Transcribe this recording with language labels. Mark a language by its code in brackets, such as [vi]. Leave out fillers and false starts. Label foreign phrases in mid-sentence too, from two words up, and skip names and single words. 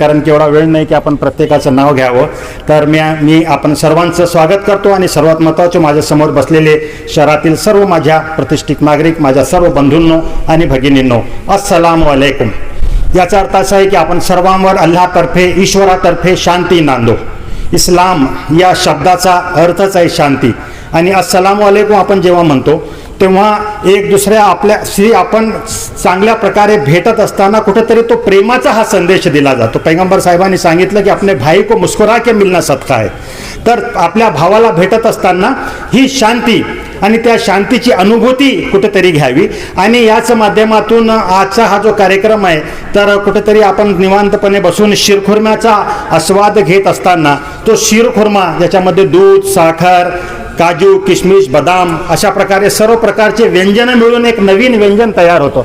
[mr] कारण की एवढा वेळ नाही की आपण प्रत्येकाचं नाव घ्यावं, तर मी आपण सर्वांचं स्वागत करतो. आणि सर्वात महत्त्वाचं, माझ्यासमोर बसलेले शहरातील सर्व माझ्या प्रतिष्ठित नागरिक, माझ्या सर्व बंधूंनो आणि भगिनींनो, [ar] السلام عليكم. [mr] याचा अर्थ असा आहे की आपण सर्वांवर अल्लाहतर्फे, ईश्वरातर्फे शांती नांदो. इस्लाम या शब्दाचा अर्थच आहे शांती. आणि [ar] السلام عليكم [mr] आपण जेव्हा म्हणतो तेव्हा एक दुसऱ्या आपल्याशी आपण चांगल्या प्रकारे भेटत असताना कुठेतरी तो प्रेमाचा हा संदेश दिला जातो. पैगंबर साहेबांनी सांगितलं की [hi] अपने भाई को मुस्कुरा के मिलना सदका [mr] आहे. तर आपल्या भावाला भेटत असताना ही शांती आणि त्या शांतीची अनुभूती कुठेतरी घ्यावी. आणि याच माध्यमातून आजचा हा जो कार्यक्रम आहे, तर कुठेतरी आपण निवांतपणे बसून शिरखुर्म्याचा आस्वाद घेत असताना तो शिरखुर्मा ज्याच्यामध्ये दूध, साखर, काजू, किशमिश, बदाम अशा प्रकारे सर्व प्रकारचे व्यंजन मिळून एक नवीन व्यंजन तयार होतं.